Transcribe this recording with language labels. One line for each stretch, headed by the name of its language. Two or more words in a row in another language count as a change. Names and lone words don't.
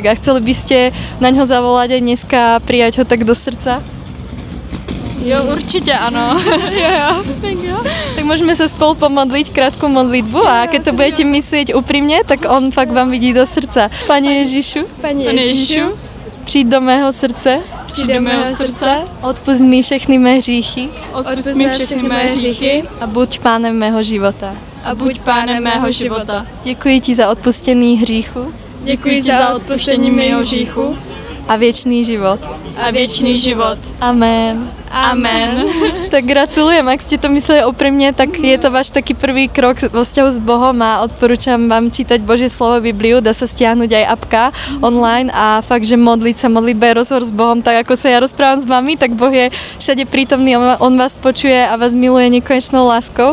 Slovak: A chceli by ste na ňo zavolať aj dneska a prijať ho tak do srdca? Jo, určite áno. Jo. Tak môžeme sa spolu pomodliť krátku modlitbu a keď to budete myslieť úprimne, tak on fakt vám vidí do srdca. Pane Ježišu, Pane Ježišu,
Czech: přijď do mého srdce, přijď do mého srdce, odpust mi všechny mé hříchy odpust mi všechny mé hříchy a buď pánem mého života. a buď pánem mého života. Děkuji ti za odpustení hříchu Děkuji ti za odpuštění mého hříchu a věčný život. a věčný život. Amen. Amen.
Slovak: Tak gratulujem, ak ste to mysleli úprimne, tak je to váš taký prvý krok vo vzťahu s Bohom a odporúčam vám čítať Božie slovo, Bibliu, dá sa stiahnuť aj apka online a fakt, že modliť sa, modlitba je rozhovor s Bohom, tak ako sa ja rozprávam s vami, tak Boh je všade prítomný, on vás počuje a vás miluje nekonečnou láskou.